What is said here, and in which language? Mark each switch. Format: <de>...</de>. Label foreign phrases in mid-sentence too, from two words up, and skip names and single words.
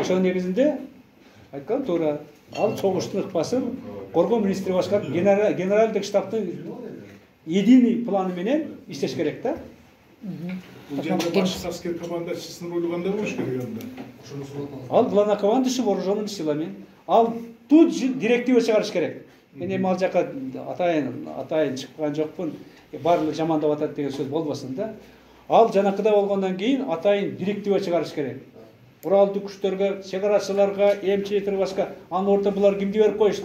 <ky>Ошонун негизинде айткан туура. Ал согуштун ыкпасын коргоо министри башкарып, генералдык штабтын</ky> <ru>единый планы</ru> <ky>менен иштеш керек да. Бул жерде башкы аскер командачысынын ролу кандай болуш керек анда? Ошону сурап атам.</ky> <ru>Ал главнокомандующий вооруженными силами.</ru> <ky>Ал</ky> <ru>тут же</ru> <ky>директива чыгарыш керек. Мен эми ал жака атайын чыккан жокмун. Баардыгы жамандап атат деген сөз болбосун да. Ал жанакыда болгондон кийин атайын директива чыгарыш керек. Куралдуу күчтөргө, чек арачыларга, эмчи башка анын ордуна булар кимди берип коюшту?</ky>